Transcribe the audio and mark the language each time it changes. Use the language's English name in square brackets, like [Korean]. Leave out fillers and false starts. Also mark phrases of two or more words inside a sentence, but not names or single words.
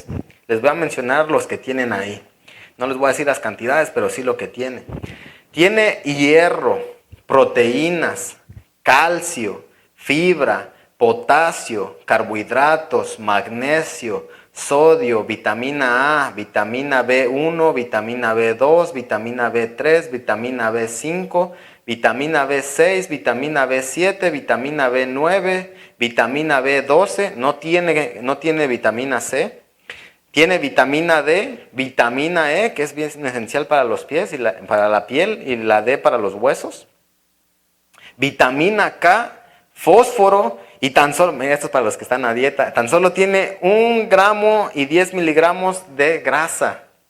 [Spanish] Les voy a mencionar los que tienen ahí. No les voy a decir las cantidades, pero sí lo que tiene. Tiene hierro, proteínas, calcio, fibra, potasio, carbohidratos, magnesio, sodio, vitamina A, vitamina B1, vitamina B2, vitamina B3, vitamina B5, vitamina B6, vitamina B7, vitamina B9, vitamina B12, no tiene vitamina C. Tiene vitamina D, vitamina E, que es bien esencial para los pies y para la piel, y la D para los huesos. Vitamina K, fósforo, y tan solo, mira, esto es para los que están a dieta, tan solo tiene 1 gramo y 10 miligramos de grasa.